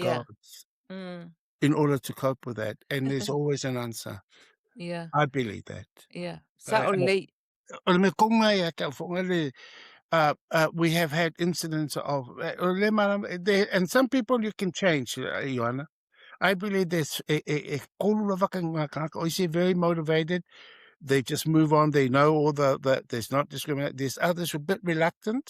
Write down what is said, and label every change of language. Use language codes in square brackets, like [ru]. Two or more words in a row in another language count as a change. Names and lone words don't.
[en] Yeah. God Mm. in order to cope with that. And there's always an answer. Yeah, I believe that. yeah. [sm] Sa I, o I, lei. [en] we have had incidents of, and some people you can change, Ioana. I believe there's very motivated. They just move on. They know all there's not discrimination. There's others who are a bit reluctant.